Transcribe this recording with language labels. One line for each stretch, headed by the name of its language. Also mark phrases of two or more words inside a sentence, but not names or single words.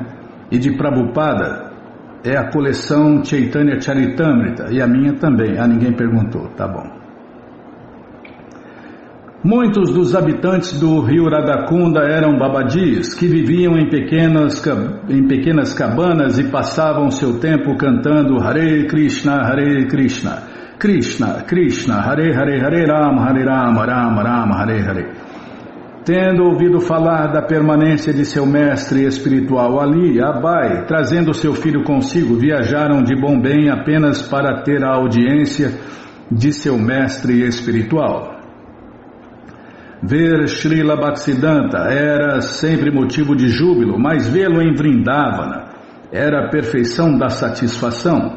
Portuguese: E de Prabhupada é a coleção Chaitanya Charitamrita, e a minha também. Ninguém perguntou, tá bom. Muitos dos habitantes do rio Radhakunda eram babadis, que viviam em pequenas cabanas e passavam seu tempo cantando
Sanskrit: Hare Krishna, Krishna Krishna, Hare Rama, Rama Rama, Hare Hare.
Portuguese: Tendo ouvido falar da permanência de seu mestre espiritual ali, Abai, trazendo seu filho consigo, viajaram de Bombém apenas para ter a audiência de seu mestre espiritual. Ver Srila Bhaktisiddhanta era sempre motivo de júbilo, mas vê-lo em Vrindavana era a perfeição da satisfação.